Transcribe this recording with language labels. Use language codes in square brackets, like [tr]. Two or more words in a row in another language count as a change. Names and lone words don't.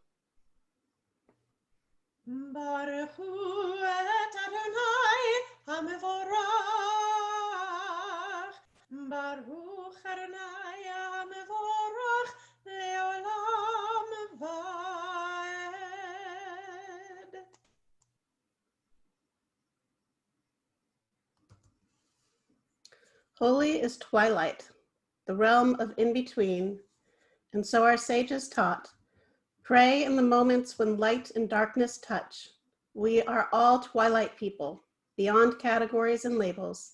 [he] ברוך הוא את אדוני המבורך, ברוך אדוני המבורך לעולם ועד. [en] Holy is twilight, the realm of in-between, and so our sages taught, pray in the moments when light and darkness touch. We are all twilight people, beyond categories and labels.